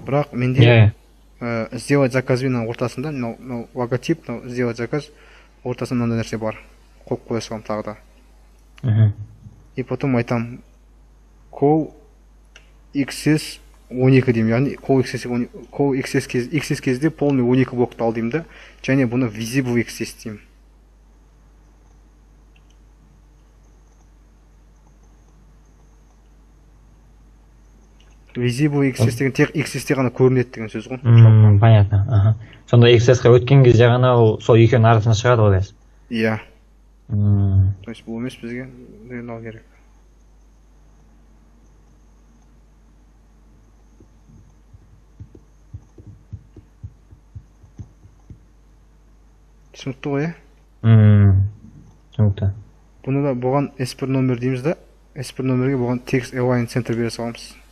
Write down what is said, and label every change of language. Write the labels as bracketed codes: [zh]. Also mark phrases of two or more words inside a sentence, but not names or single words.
[kk] Бірақ менде сделать заказбен ортасында, логотип, [ru] сделать заказ [kk] ортасында мынандай нәрсе бар. Қойып қоя салам тағы да. [ru] И потом [kk] айтам [en] call XS 12 [kk] деймін, яғни [en] call XS [kk] кезде полный 12 блокты ал деймін да, және бұны [en] visible XS [kk] деймін. [en] Visible XS [kk] деген тек XS-те ғана көрінеді деген сөз ғой. [ru] Понятно. [kk] Сонда XS-қа өткен кезде ғана ол сол екеуінің арасында шығады ғой қазір. Иә. [ru] То есть [kk] бұл емес бізге ал керек. Түсінікті ғой, түсінікті. Бұны да бұған S1 номер дейміз да, S1 номерге бұған [en] text align center [kk] бере саламыз.